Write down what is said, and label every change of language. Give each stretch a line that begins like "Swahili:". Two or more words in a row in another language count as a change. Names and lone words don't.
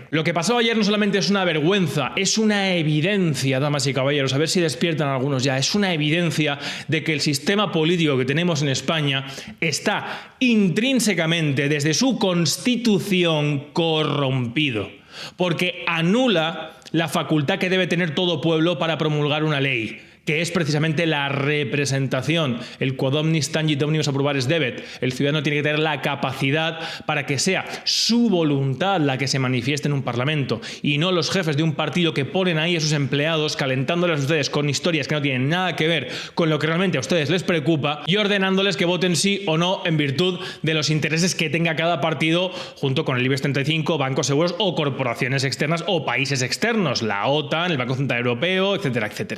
Spanish: Lo que pasó ayer no solamente es una vergüenza, es una evidencia, damas y caballeros, a ver si despiertan algunos ya, es una evidencia de que el sistema político que tenemos en España está intrínsecamente, desde su constitución, corrompido. Porque anula la facultad que debe tener todo pueblo para promulgar una ley, que es precisamente la representación.
Latin: El quod omnis tangit omnibus approbares debet.
Spanish: El ciudadano tiene que tener la capacidad para que sea su voluntad la que se manifieste en un parlamento y no los jefes de un partido que ponen ahí a sus empleados calentándoles a ustedes con historias que no tienen nada que ver con lo que realmente a ustedes les preocupa y ordenándoles que voten sí o no en virtud de los intereses que tenga cada partido junto con el IBEX 35, bancos seguros o corporaciones externas o países externos, la OTAN, el Banco Central Europeo, etcétera, etcétera.